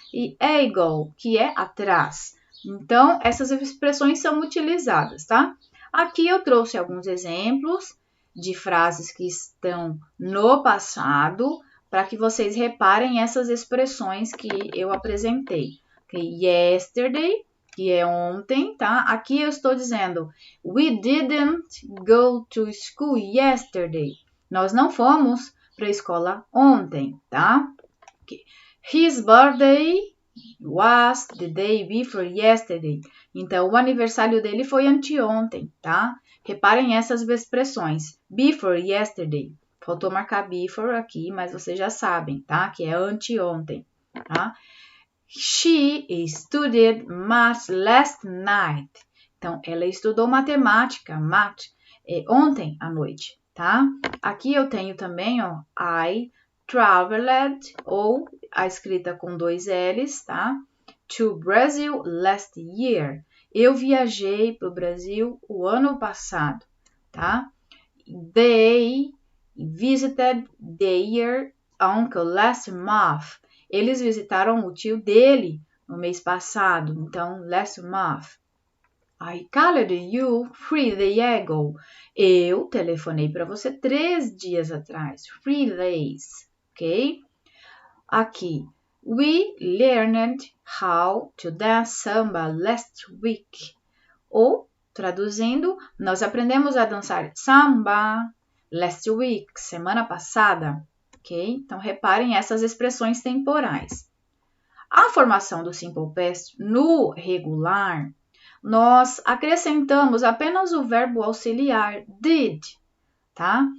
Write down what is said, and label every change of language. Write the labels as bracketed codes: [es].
[pt] E ago, que é atrás. Então, essas expressões são utilizadas, tá? Aqui eu trouxe alguns exemplos de frases que estão no passado, para que vocês reparem essas expressões que eu apresentei. Okay? [en] Yesterday, [pt] que é ontem, tá? Aqui eu estou dizendo, [en] we didn't go to school yesterday. [pt] Nós não fomos para a escola ontem, tá? Okay. [en] His birthday was the day before yesterday. [pt] Então, o aniversário dele foi anteontem, tá? Reparem essas expressões. [en] Before yesterday. [pt] Faltou marcar before aqui, mas vocês já sabem, tá? Que é anteontem, tá? [en] She studied math last night. [pt] Então, ela estudou matemática, ontem à noite, tá? Aqui eu tenho também, ó, [en] I traveled, [pt] ou a escrita com 2 L's, tá? [en] To Brazil last year. [pt] Eu viajei para o Brasil o ano passado, tá? [en] They visited their uncle last month. [pt] Eles visitaram o tio dele no mês passado, então [en] last month. I called you 3 days ago. [pt] Eu telefonei para você 3 dias atrás. [en] 3 days, ok? Aqui, we learned how to dance samba last week. [pt] Ou, traduzindo, nós aprendemos a dançar samba [en] last week, [pt] semana passada, ok? Então, reparem essas expressões temporais. A formação do Simple Past no regular, nós acrescentamos apenas o verbo auxiliar did, tá?